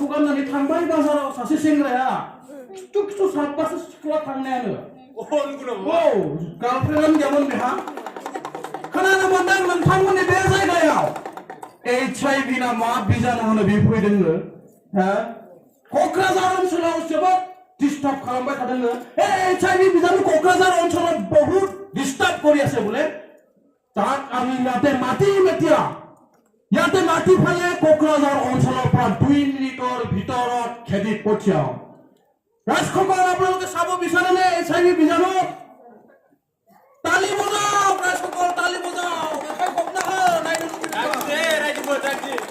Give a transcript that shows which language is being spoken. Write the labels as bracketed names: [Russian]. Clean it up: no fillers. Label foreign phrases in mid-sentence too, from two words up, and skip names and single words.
[Bodo] गाननानै थांबाय बाजाराव सासे सेंग्राया खिथु साबबासो सिख्ला थांनायानो गार्लफ्रेन्डआनो गैयामोन बेहा खोनानो मोनदों नोंथांमोननि बे जायगायाव HIV ना मा बिजानु होनो बे फैदोंनो क'क्राझार ओनसोलाव जोबोद डिस्टार्ब खालामबाय थादोंनो HIV बिजानु क'क्राझार ओनसोलाव बहुत डिस्टार्ब [Assamese] কৰি আছে বোলে তাক আমি ইয়াতে মাতিম এতিয়া ইয়াতে মাটি ফালে কোকৰাঝাৰ অঞ্চলৰ পৰা 2 মিনিটৰ ভিতৰত খেদি পঠিয়াও ৰাজসকল আপোনালোকে চাব বিচাৰেনে HIV বিজাণু তালি বজাও ৰাজসকল তালি বজাও দেখাই কওক না ৰাইজে